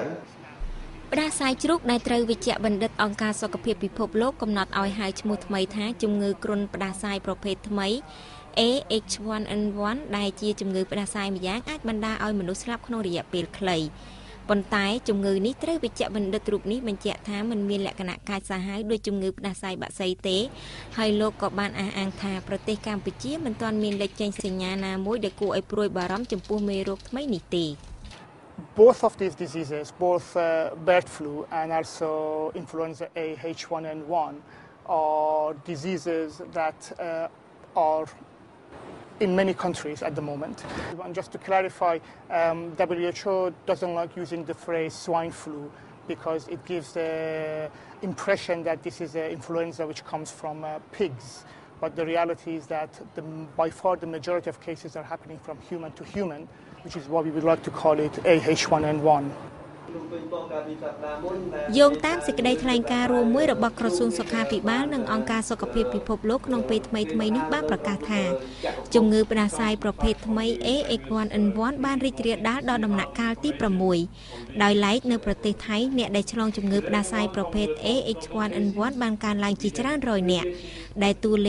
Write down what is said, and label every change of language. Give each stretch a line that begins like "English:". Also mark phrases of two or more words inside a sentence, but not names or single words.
Khmer: ផ្ដាសាយជ្រូកដែលត្រូវវិជ្ជបណ្ឌិតអង្គការសុខភាពពិភពលោកកំណត់ឲ្យហៅឈ្មោះថ្មីថាជំងឺគ្រុនផ្ដាសាយប្រភេទថ្មី AH1N1 ដែលជាជំងឺផ្ដាសាយម្យ៉ាងអាចបណ្ដាលឲ្យមនុស្សស្លាប់ក្នុងរយៈពេលខ្លីប៉ុន្តែជំងឺនេះត្រូវវិជ្ជបណ្ឌិតរូបនេះបញ្ជាក់ថាมันមានលក្ខណៈកាចសាហាវដូចជំងឺផ្ដាសាយបក្សីទេហើយលោកក៏បានអះអាងថាប្រទេសកម្ពុជាមិនទាន់មានលេខចេញសញ្ញាណាមួយដែលគួរឲ្យព្រួយបារម្ភចំពោះមេរោគថ្មីនេះទេ
English: Both of these diseases, both bird flu and also influenza A H1N1, are diseases that are in many countries at the moment. And just to clarify, WHO doesn't like using the phrase swine flu because it gives the impression that this is an influenza which comes from pigs. But the reality is that by far the majority of cases are happening from human to human, which is why we would like to call it AH1N1.
Khmer: យោងតាមសេចក្តីថ្លែងការណ៍រួមមួយរបស់ក្រសួងសុខាភិបាលនិងអង្គការសុខភាពពិភពលោកក្នុងពេលថ្មីៗនេះបានប្រកាសថាជំងឺផ្ដាសាយប្រភេទថ្មី AH1N1 បានរី ករាលដាលដល់ដំណាក់កាលទី6ដោយឡែកនៅប្រទេសថៃអ្នកដែលឆ្លងជំងឺផ្ដាសាយប្រភេទ AH1N1 បានកើនឡើងជាច្រើនរយនាក់ដែលតួលេ